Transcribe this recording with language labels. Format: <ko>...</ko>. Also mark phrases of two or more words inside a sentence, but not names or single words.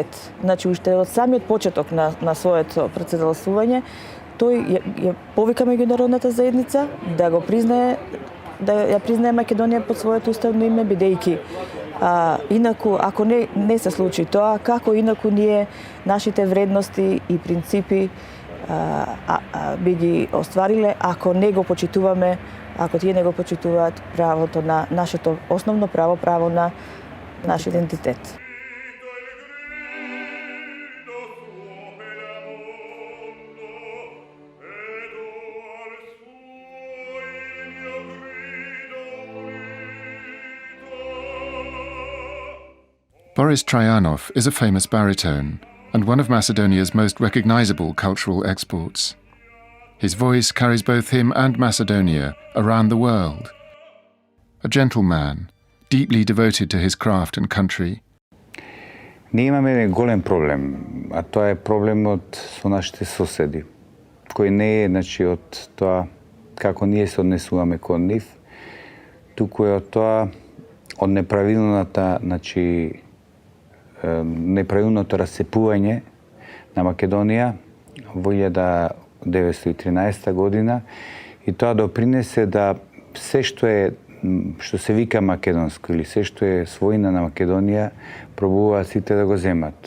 <mk>Значи, уште од самиот почеток на своето претседалствување, тој ја повика меѓународната заедница да го признае, да ја признае Македонија под своето уставно име, бидејќи инаку, ако не се случи тоа, како инаку ние нашите вредности и принципи би ги оствариле, ако не го почитуваме, ако тие не го почитуваат правото на нашето основно право, право на наш идентитет.</mk> <en>Boris Trajanov is a famous baritone and one of Macedonia's most recognizable cultural exports. His voice carries both him and Macedonia around the world. A gentleman, deeply devoted to his craft and country.</en> <mk>Ние имаме голем проблем, а тоа е проблемот со нашите соседи, кој не е, значи, од тоа како ние се однесуваме кон нив, туку е од тоа, од неправилната, значи, неправилното расцепување на Македонија во 1913 година, и тоа допринесе да се што се вика македонско или се што е својна на Македонија пробуваат сите да го земат.</mk>